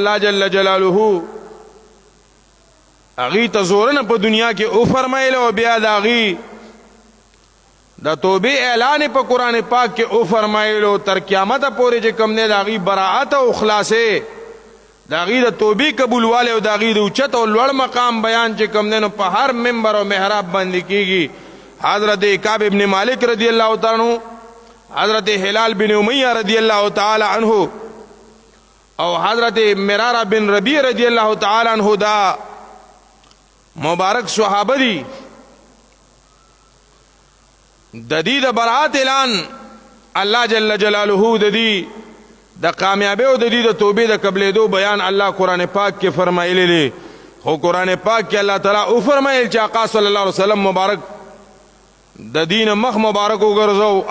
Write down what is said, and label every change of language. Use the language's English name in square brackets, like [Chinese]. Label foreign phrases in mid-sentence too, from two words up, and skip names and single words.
[Pashto] الله [Arabic] جل جلاله [Pashto] هغې ته زورنه په دنیا کې او فرمایله او بیا د هغې د توبې اعلان په قرآن پاک کې او فرمایلو تر قیامته پورې چې کوم دی د هغې براعت او خلاصې د هغې د توبې قبولوالی او د هغې د اوچت او لوړ مقام بیان چې کوم دی نو په هر منبر او محراب باندې کېږي. حضرت کعب ابن مالک [Arabic] رضی اللہ تعالی عنہ، [Pashto] حضرت ہلال بن امیہ [Arabic] رضی اللہ تعالی عنہ [Pashto] او حضرت مرارہ بن ربیع [Arabic] رضی اللہ تعالی عنہ [Pashto] دا مبارک صحابہ دی ددی د برات اعلان الله [Arabic] جل جلاله [Pashto] ددی د کامیابی او ددی د توبې د قبلې دو بیان الله قرآن پاک کې فرمایلی دی. خو قرآن پاک کې الله تعالی او فرمایل چې آقا [Arabic] صلی الله علیه وسلم [Pashto] مبارک د دین مخ مبارک وګرځو.